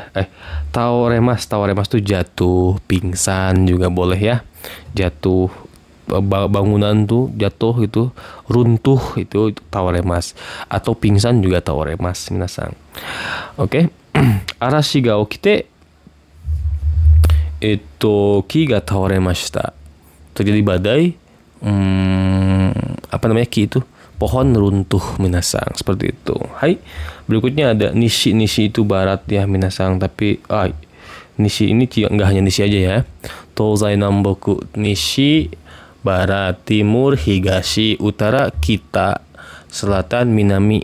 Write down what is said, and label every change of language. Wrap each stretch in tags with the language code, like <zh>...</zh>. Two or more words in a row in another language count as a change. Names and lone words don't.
<id>Taoremas. Taoremas itu jatuh, pingsan juga boleh ya. Jatuh bangunan tuh jatuh itu, runtuh itu taoremas. Atau pingsan juga taoremas minasang. Oke.</id> <ja>嵐が起きて木が倒れました.</ja> <id>Terjadi badai. Ki itu pohon runtuh minasang. Seperti itu. Hai. Berikutnya ada nishi. Nishi itu barat ya minasang. Tapi nishi ini nggak hanya nishi aja ya.</id> <ja>東西、南北、西,</ja> <id>Barat, Timur,</id> <ja>Higashi, Utara, Kita, Selatan, Minami.</ja>